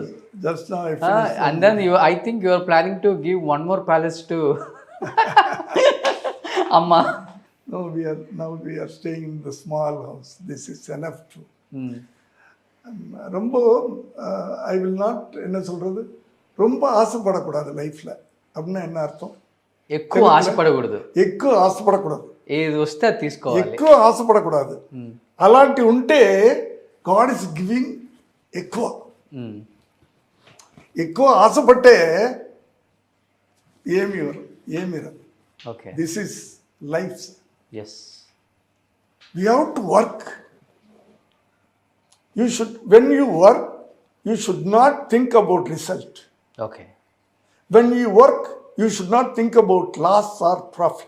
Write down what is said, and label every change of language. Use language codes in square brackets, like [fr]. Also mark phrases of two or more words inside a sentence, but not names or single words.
[en] Just now I finished. And then I think you are planning to give one more palace to Amma. No, we are staying in the small house. This is enough to. ரொம்ப I will not, [ta] என்ன சொல்கிறது, ரொம்ப ஆசைப்படக்கூடாது லைஃப்பில். அப்படின்னா என்ன అర్థం? [te] ఎక్కువ ఆశపడకూడదు. ఎక్కువ ఆశపడకూడదు. ఏది వస్తే అది తీసుకోవాలి. ఎక్కువ ఆశపడకూడదు. అలాంటి ఉంటే [en] God is giving [te] ఎక్కువ. ఎక్కువ ఆశపట్టే ఏమి రాదు. [en] ఓకే. This is life. ఎస్. We have to work. You should, when you work, you should not think about result. ఓకే. When you work, you should not think about loss or profit.